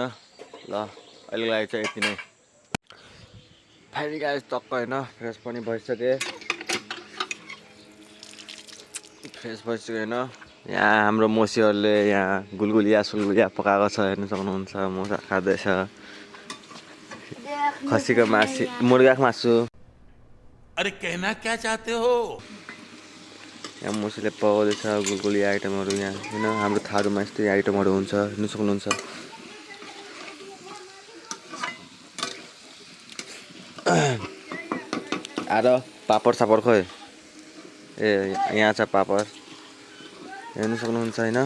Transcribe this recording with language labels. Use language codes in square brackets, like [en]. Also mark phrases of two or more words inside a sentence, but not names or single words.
[ne] ल अहिलेको लागि चाहिँ यति नै। फेरि गाइस टक्क होइन, फ्रेस पनि भइसकेँ होइन। यहाँ हाम्रो मौसीहरूले यहाँ गुलगुलिया पकाएको छ, हेर्नु सक्नुहुन्छ। मुसा खाँदैछ खसीको मासु, मुर्गाको मासु। [hi] अरे कहना क्या चाहते हो? [ne] यहाँ मौसीले पकाउँदैछ गुलगुलिया आइटमहरू यहाँ होइन। हाम्रो थारूमा यस्तै आइटमहरू हुन्छ, हेर्नु सक्नुहुन्छ। आएर पापड सापड खोइ, ए यहाँ छ पापड, हेर्नु सक्नुहुन्छ होइन।